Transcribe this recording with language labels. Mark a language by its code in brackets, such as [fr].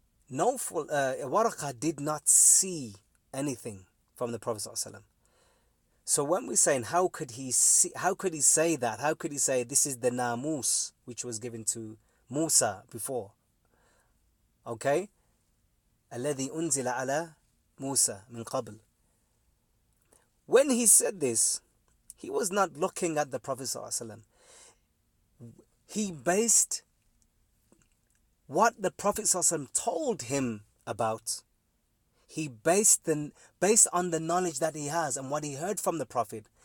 [en] Waraqah did not see anything from the Prophet ﷺ. So when we're saying how could he say that? How could he say this is the namus which was given to Musa before? Okay? [ar] الذي أنزل على موسى من قبل. [en] When he said this, he was not looking at the Prophet ﷺ. He based what the Prophet ﷺ told him about. He based on the knowledge that he has and what he heard from the Prophet.